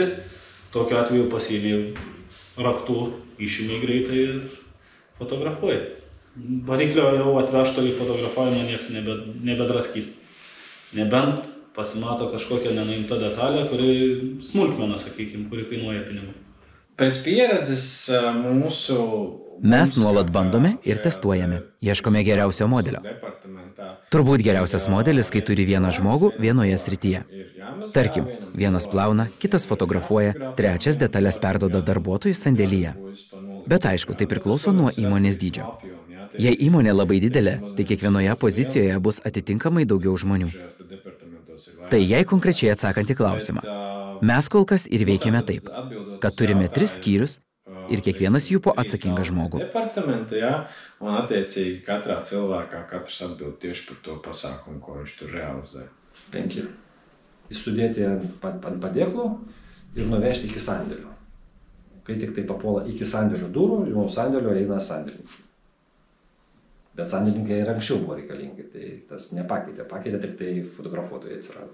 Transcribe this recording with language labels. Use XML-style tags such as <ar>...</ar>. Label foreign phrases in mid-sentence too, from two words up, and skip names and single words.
<lt>Tokiu atveju pasiėmė raktų, išėmė greitai ir fotografuoja. Variklio jau atvežto į fotografavimą nieks nebedraskys. Nebent pasimato kažkokia nenuimta detalė, kuri smulkmena, sakykime, kuri kainuoja pinigų.</lt> <lv>Pēc pieredzes mūsu...</lv> <lt>Mes nuolat bandome ir testuojame, ieškome geriausio modelio. Turbūt geriausias modelis, kai turi vieną žmogų vienoje srityje. Tarkim, vienas plauna, kitas fotografuoja, trečias detalės perduoda darbuotojų sandėlyje. Bet aišku, tai priklauso nuo įmonės dydžio. Jei įmonė labai didelė, tai kiekvienoje pozicijoje bus atitinkamai daugiau žmonių. Tai jei konkrečiai atsakant į klausimą, mes kol kas ir veikiame taip, kad turime 3 skyrius ir kiekvienas jų po atsakingą žmogų.</lt> <lv>Un attiecīgi katrā cilvēkā katrs atbild tieši par to pasākumu, ko viņš tur realizē.</lv> <lt>5. Sudėti ant padėklo ir nuvežti iki sandėlio. Kai tik tai papuola iki sandėlio durų, nuo sandėlio eina sandėlininkai. Bet sandėlininkai ir anksčiau buvo reikalingi, tai tas nepakeitė. Pakeitė tik tai fotografuotojai atsirado.</lt>